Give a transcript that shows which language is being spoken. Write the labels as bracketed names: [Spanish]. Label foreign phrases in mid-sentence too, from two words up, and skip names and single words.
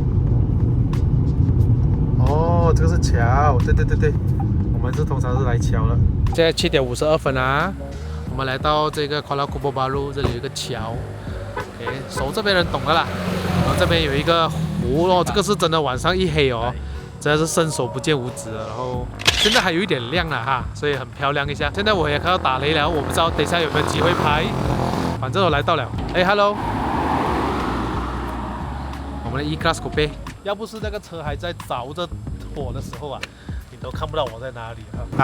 [Chinese] 哦，這個是橋，對。我們通常是來橋的。現在7點52分啊，我們來到這個 Kuala Kubu Baru，這裡有一個橋。OK， 熟這邊人懂的啦。然後這邊有一個湖哦，這個是真的晚上一黑哦，真的是伸手不見五指了。然後現在還有一點亮了哈，所以很漂亮一下。現在我也看到打雷了，我不知道等一下有沒有機會拍。反正我來到了。哎 ，Hello， 我們的 E-Class Coupe， 要不是那個車還在着着火的時候啊，你都看不到我在哪裡啊。